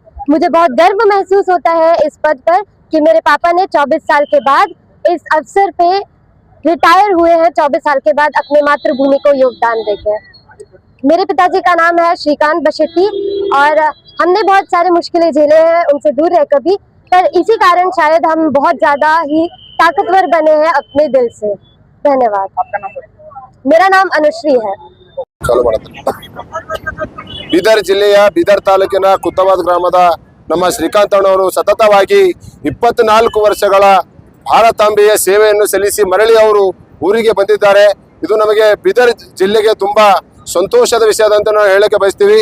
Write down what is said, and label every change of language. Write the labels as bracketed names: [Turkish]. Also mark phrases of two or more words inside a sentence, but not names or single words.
[Hindi] मुझे बहुत गर्व महसूस होता है इस पद पर कि मेरे पापा ने 24 साल के बाद इस अवसर पे रिटायर हुए हैं, 24 साल के बाद अपने मातृभूमि को योगदान देके। मेरे पिताजी का नाम है श्रीकांत बशेट्टी और हमने बहुत सारे मुश्किलें झेले हैं उनसे दूर रह कभी, पर इसी कारण शायद हम बहुत ज्यादा ही ताकतवर बने हैं अपने दिल से। धन्यवाद। आपका नाम? मेरा नाम अनुश्री है। [Kannada] ಬೀದರ್ ಜಿಲ್ಲೆಯ ಬೀದರ್ ತಾಲೂಕಿನ ಕುತ್ತಬಾದ್ ಗ್ರಾಮದ ನಮ್ಮ ಶ್ರೀಕಾಂತ್ ಅಣ್ಣವರು ಸತತವಾಗಿ 24 ವರ್ಷಗಳ ಭಾರತಾಂಬೆಯ ಸೇವೆಯನ್ನು ಸಲ್ಲಿಸಿ ಮರಳಿ ಅವರು ಊರಿಗೆ ಬಂದಿದ್ದಾರೆ. ಇದು ನಮಗೆ ಬೀದರ್ ಜಿಲ್ಲೆಗೆ ತುಂಬಾ ಸಂತೋಷದ ವಿಷಯದಂತ ನಾವು ಹೇಳಕ್ಕೆ ಬಯಸ್ತೀವಿ.